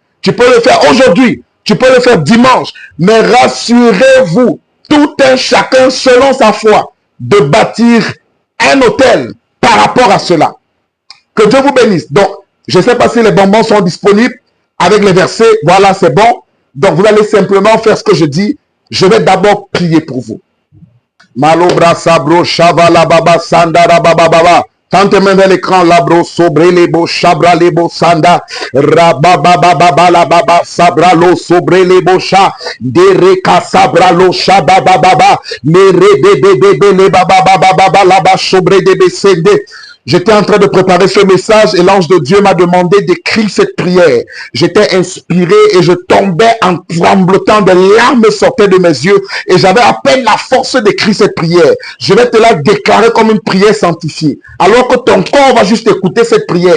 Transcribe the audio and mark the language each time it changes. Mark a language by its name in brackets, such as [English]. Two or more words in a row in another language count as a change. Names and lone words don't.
[French] Tu peux le faire aujourd'hui, tu peux le faire dimanche, mais rassurez-vous, tout un chacun selon sa foi, de bâtir un hôtel par rapport à cela. Que Dieu vous bénisse. Donc, je ne sais pas si les bonbons sont disponibles avec les versets. Voilà, c'est bon. Donc, vous allez simplement faire ce que je dis. Je vais d'abord prier pour vous. Malobra sabro shavala baba sandara baba baba. Tente main vers l'écran, labro sobre lebo shabra lebo sanda rababa baba la baba sabra lo sobre lebo sha dereka sabra lo shaba baba baba mere bebe bebe le baba baba baba la ba sobre de besende. J'étais en train de préparer ce message et l'ange de Dieu m'a demandé d'écrire cette prière. J'étais inspiré et je tombais en tremblotant, des larmes sortaient de mes yeux et j'avais à peine la force d'écrire cette prière. Je vais te la déclarer comme une prière sanctifiée. Alors que ton corps va juste écouter cette prière.